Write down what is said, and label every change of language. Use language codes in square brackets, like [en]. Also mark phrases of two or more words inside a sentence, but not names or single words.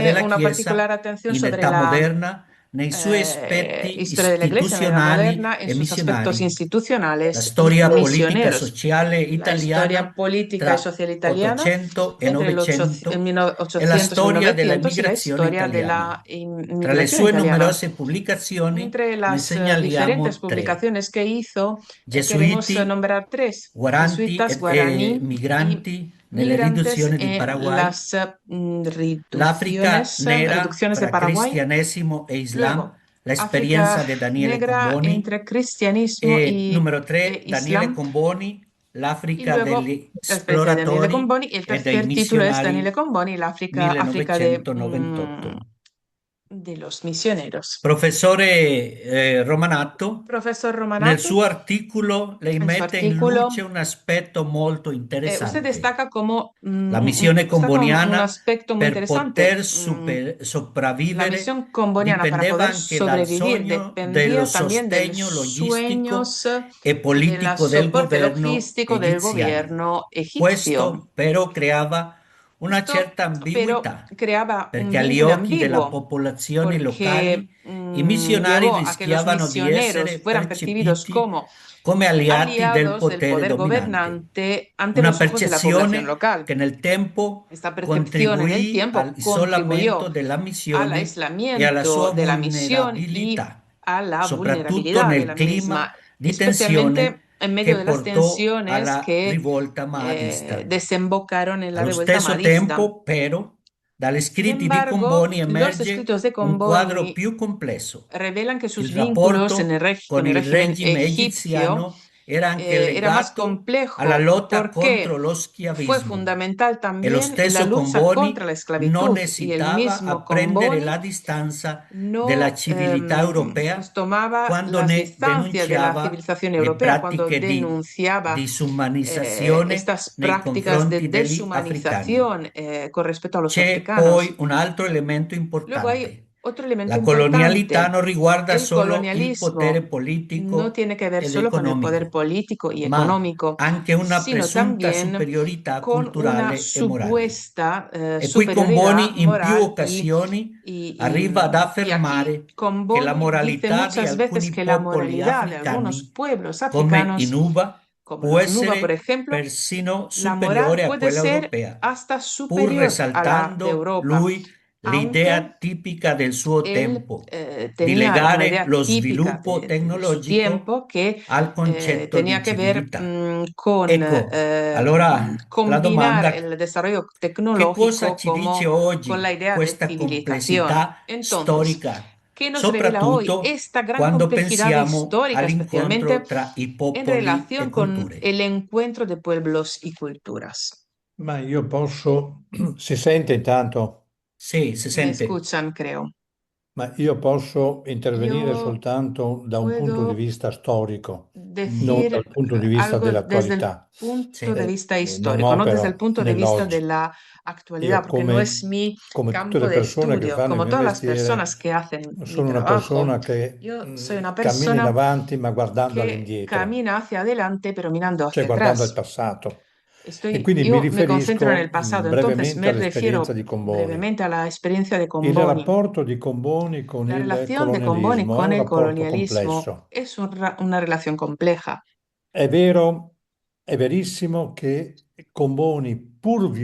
[es] Tiene [it] della [es] una particular [it] Chiesa [es] atención [it] in [es] sobre [it] età [es] la [it] moderna, nei suoi aspetti [es] historia de la Iglesia en la Edad [it] istituzionali [es] Moderna en [it] e [es] sus aspectos [it] missionari, la [es] institucionales y [it] storia politica [es] misioneros. [it] sociale [es] La historia [it] italiana [es] política y [it] tra [es] social italiana [it] 800 e [es] entre el [it] 900 e la [es] 1800 y [it] storia della [es] 1900 y la [it] immigrazione [es] historia de [it] italiana. [es] la [it] Tra le [es] inmigración [it] sue [es] italiana. [it] numerose pubblicazioni [es] Entre [it] ne [es] las diferentes [it] segnaliamo tre: [es] publicaciones que hizo, queremos [it] Gesuiti, [es] nombrar tres: [it] guaranti [es] jesuitas, [it] e [es] guaraní y [it] migranti nelle [es] migrantes [it] riduzioni di [es] en [it] Paraguay, [es] las [it] l'Africa nera [es] reducciones de [it] fra [es] Paraguay. [it] cristianesimo e Islam, [es] Luego, [it] la [es] África [it] esperienza di Daniele [es] negra [it] Comboni, [es] entre cristianismo [it] e [es] y [it] numero 3, Daniele [es] Islam. [it] Comboni, [es] Y [it] l'Africa [es] luego [it] degli [es] la experiencia de Daniele [it] esploratori [es] Comboni. Y el [it] e dei [es] tercer título es [it] missionari [es] Daniele Comboni, la África [it] (1998). [es] de los misioneros. [it] Professore Romanato, [es] Profesor [it] nel [es] Romanato, [it] suo articolo lei [es] en su [it] mette in [es] artículo, [it] luce un aspetto molto [es] usted [it] interessante. [es] destaca como, [it] La missione [es] un [it] comboniana, [es] aspecto muy [it] per [es] interesante. [it] poter [es] La [it] sopravvivere, [es] misión comboniana para [it] dipendeva [es] poder [it] anche dal [es] sobrevivir [it] sogno dello [es] dependía también del [it] sostegno logistico [es] sueños [it] e [es] del [it] politico del [es] soporte [it] governo [es] logístico del [it] egiziano. [es] gobierno egipcio. [it] Questo però creava una [es] Esto, [it] certa [es] pero [it] ambiguità, [es] creaba un [it] perché agli [es] vínculo [it] occhi della [es] ambiguo [it] popolazione [es] porque [it] locali i missionari [es] llevó a que los [it] rischiavano di [es] misioneros [it] essere [es] fueran percibidos [it] percepiti [es] como [it] come aliati del [es] aliados del [it] potere [es] poder [it] dominante. [es] gobernante ante [it] Una [es] los ojos de la población [it] percezione [es] local. [it] che nel tempo [es] Esta percepción en el [it] contribuì [es] tiempo [it] all'isolamento [es] contribuyó [it] della [es] al [it] missione e alla [es] aislamiento [it] sua [es] de la misión y [it] vulnerabilità, [es] a la [it] soprattutto [es] vulnerabilidad de [it] nel [es] la [it] clima [es] misma, [it] di [es] especialmente [it] tensione [es] en medio [it] che [es] de las [it] portò [es] tensiones [it] alla [es] que [it] rivolta mahdista. [es] desembocaron en la [it] Allo [es] revuelta [it] stesso [es] mahdista. [it] tempo, però, dagli [es] Sin [it] scritti di [es] embargo, [it] Comboni [es] los [it] emerge [es] escritos de [it] un quadro [es] Comboni [it] più complesso. [es] revelan que [it] Il [es] sus vínculos [it] rapporto [es] con [it] con [es] el [it] il [es] régimen [it] regime [es] egipcio [it] egiziano era anche [es] era más [it] legato alla [es] complejo [it] lotta [es] porque [it] contro lo [es] fue [it] schiavismo [es] fundamental [it] e lo [es] también en la [it] stesso [es] lucha [it] Comboni [es] contra la [it] non [es] esclavitud y el [it] esitava [es] mismo [it] a prendere [es] Comboni [it] la distanza della [es] no [it] civiltà [es] pues [it] europea [es] tomaba [it] quando [es] las [it] ne [es] distancias de la [it] denunciava [es] civilización [it] le [es] europea cuando [it] pratiche di [es] denunciaba [it] disumanizzazione [es] estas [it] nei [es] prácticas de [it] confronti degli africani. [es] deshumanización con respecto a los [it] C'è poi [es] africanos. [it] un altro elemento [es] Luego hay [it] importante. [es] otro elemento [it] La colonialità [es] importante. [it] non riguarda [es] El [it] solo il potere [es] colonialismo no [it] politico [es] tiene que ver [it] ed [es] solo con el poder [it] economico, [es] político y [it] ma [es] económico, [it] anche una [es] sino [it] presunta [es] también [it] superiorità [es] con una [it] culturale e morale. [es] supuesta [it] E qui [es] superioridad [it] Comboni in più [es] moral [it] occasioni [es] y, [it] arriva ad [es] y aquí [it] affermare che la [es] Comboni dice [it] moralità di [es] muchas veces [it] alcuni [es] que la [it] popoli [es] moralidad de algunos [it] africani, [es] pueblos [it] come i [es] africanos, [it] Nuba, [es] como [it] può [es] los Nuba, por [it] essere [es] ejemplo, [it] persino [es] la moral [it] superiore a [es] puede [it] quella [es] ser [it] europea, [es] hasta [it] pur [es] superior a la de [it] resaltando [es] Europa, [it] lui l'idea [es] aunque [it] tipica del suo [es] él [it] tempo, di [es] tenía una [it] legare [es] idea [it] lo [es] típica [it] sviluppo [es] de su [it] tecnologico [es] tiempo que [it] al concetto [es] tenía [it] di [es] que ver [it] civiltà. [es] con [it] Ecco, allora la [es] combinar [it] domanda, [es] el desarrollo [it] che cosa [es] tecnológico [it] ci dice [es] como con la [it] oggi [es] idea de [it] questa [es] civilización. [it] complessità [es] Entonces, [it] storica, [es] ¿qué nos revela hoy [it] soprattutto [es] esta gran [it] quando [es] complejidad [it] pensiamo [es] histórica, especialmente [it] all'incontro tra i [es] en [it] popoli e [es] relación con [it] culture? [es] el encuentro de pueblos y culturas? [it] Ma io posso, si sente intanto, Sì, si [es] Me [it] sente. [es] escuchan, creo. [it] ma io posso intervenire [es] Yo [it] soltanto da un punto di [es] puedo [it] vista storico, non [es] decir [it] dal punto di vista [es] algo desde el [it] dell'attualità. [es] punto [it] Sì. [es] de vista [it] Non [es] histórico, no desde el [it] opero [es] punto de vista de [it] nell'oggi. [es] la actualidad, [it] Io [es] porque no es mi [it] come tutte [es] campo [it] le [es] de [it] persone che [es] estudio, [it] fanno il [es] como [it] mio [es] todas las [it] mestiere, [es] personas que hacen mi [it] sono una [es] trabajo. [it] persona che [es] Yo soy una [it] cammina in [es] persona [it] avanti ma guardando [es] que [it] all'indietro, [es] camina hacia adelante, pero mirando [it] cioè [es] hacia [it] guardando al [es] atrás. [it] passato. E quindi mi [es] Yo me concentro en el [it] riferisco [es] pasado, entonces [it] brevemente [es] me [it] all'esperienza [es] refiero [it] di Comboni. [es] brevemente a la experiencia de [it] Il [es] Comboni. [it] rapporto di Comboni con [es] La [it] il [es] relación de Comboni [it] colonialismo è [es] con [it] un [es] el [it] rapporto [es] colonialismo [it] complesso. [es] es una relación compleja. [it] È vero, è verissimo che Comboni, pur [es] Es